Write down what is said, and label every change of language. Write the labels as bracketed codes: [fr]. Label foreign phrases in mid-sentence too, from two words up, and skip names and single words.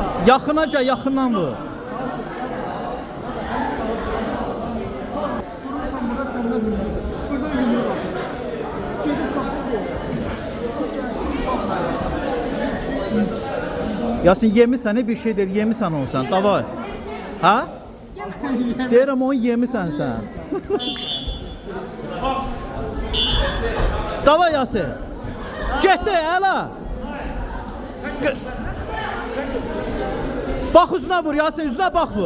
[tr] Yakınaca yakından vur. [az] Yasin yemişsən [tr] bir şey değil [az] yemişsən onu sen. Davay. Ha? Deyirəm onu yemişsən sen. Davay Yasin. Getdi əla. Bak üzünə vur Yasin üzünə bak vur.